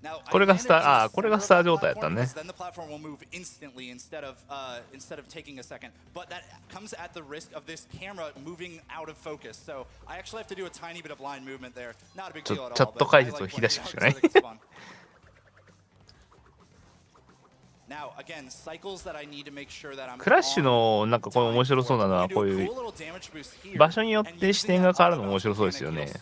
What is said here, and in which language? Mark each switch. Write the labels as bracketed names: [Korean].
[Japanese] これがスター、これがスター状態だったね。 [English] Then the platform will move instantly instead of taking a second. But that comes at the risk of this camera moving out of focus. So I actually have to do a tiny bit of line movement there. Not a big deal at all. [Japanese] チャット解説を引き出しましたね。 [English] Now, again, cycles that I need to make sure that I'm [Japanese] クラッシュのなんかこの面白そうなのはこういう場所によって視点が変わるのも面白そうですよね。